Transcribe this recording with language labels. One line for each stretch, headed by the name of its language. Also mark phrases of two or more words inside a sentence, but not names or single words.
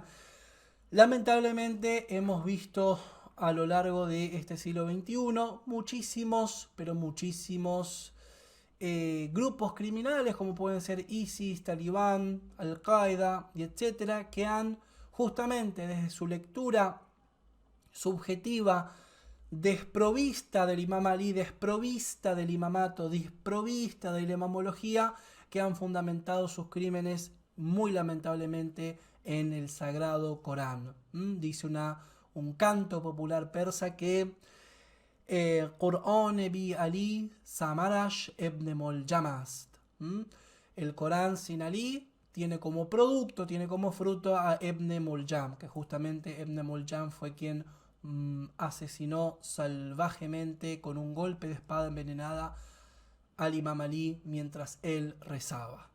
Spanish: Lamentablemente hemos visto a lo largo de este siglo XXI muchísimos, pero muchísimos grupos criminales como pueden ser ISIS, Talibán, Al-Qaeda y etcétera, que han justamente desde su lectura subjetiva desprovista del Imam Ali, desprovista del imamato, desprovista de la imamología, que han fundamentado sus crímenes muy lamentablemente en el Sagrado Corán. Dice un canto popular persa que
Persian: قرآن بی علی ثمرش ابن ملجم است.
Spanish: El Corán sin Ali tiene como producto, tiene como fruto a Ebn Moljam, que justamente Ebn Moljam fue quien asesinó salvajemente con un golpe de espada envenenada al Imam Ali mientras él rezaba.